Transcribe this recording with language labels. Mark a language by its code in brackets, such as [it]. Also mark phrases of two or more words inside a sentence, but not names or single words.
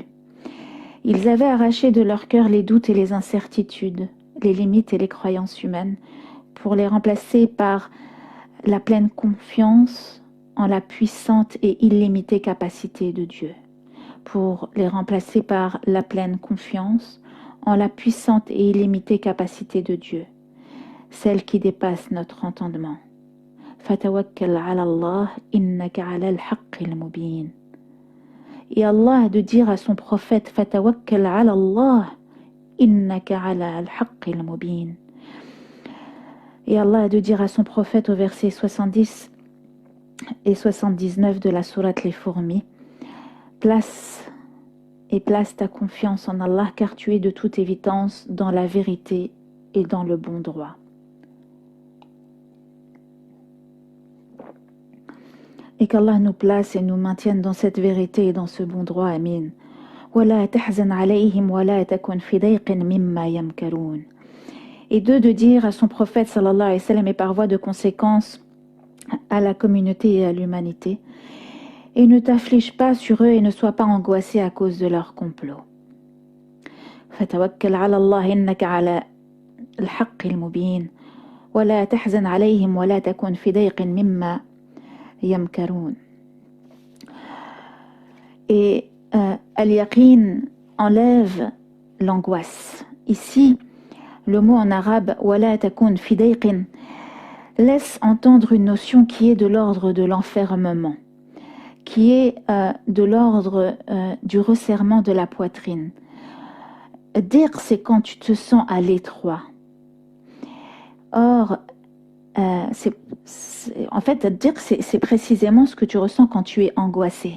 [fr] Ils avaient arraché de leur cœur les doutes et les incertitudes, les limites et les croyances humaines, pour les remplacer par la pleine confiance en la puissante et illimitée capacité de Dieu, pour les remplacer par la pleine confiance en la puissante et illimitée capacité de Dieu, celle qui dépasse notre entendement. [ar] فتوكل على الله إنك على الحق المبين. [fr] Et Allah a de dire à son prophète [ar] فتوكل على الله إنك على الحق المبين. [fr] Et Allah a de dire à son prophète au verset 70 et 79 de la sourate Les Fourmis, place ta confiance en Allah car tu es de toute évidence dans la vérité et dans le bon droit. Et qu'Allah nous place et nous maintienne dans cette vérité et dans ce bon droit. Amin. [ar] وَلَا تَحْزَنْ عَلَيْهِمْ وَلَا تَكُنْ فِي ضَيْقٍ مِمَّا يَمْكَرُونَ. [fr] Et deux, de dire à son prophète [ar] صلى الله عليه وسلم [fr] et par voie de conséquence à la communauté et à l'humanité, et ne t'afflige pas sur eux et ne sois pas angoissé à cause de leur complot. [ar] فَتَوَكَّلْ عَلَى اللَّهِ إِنَّكَ عَلَى الْحَقِّ الْمُبِينِ وَلَا تَحْزَنْ عَلَيْهِمْ وَلَا تَكُنْ فِي ضَيْقٍ مِمَّا يَمْكَرُونَ. [fr] Et Al-Yaqin enlève l'angoisse. Ici, Le mot en arabe [ar] ولا تكن في ضيق [fr] laisse entendre une notion qui est de l'ordre de l'enfermement, qui est de l'ordre du resserrement de la poitrine. Dire, c'est quand tu te sens à l'étroit. Or, en fait, dire, c'est précisément ce que tu ressens quand tu es angoissé.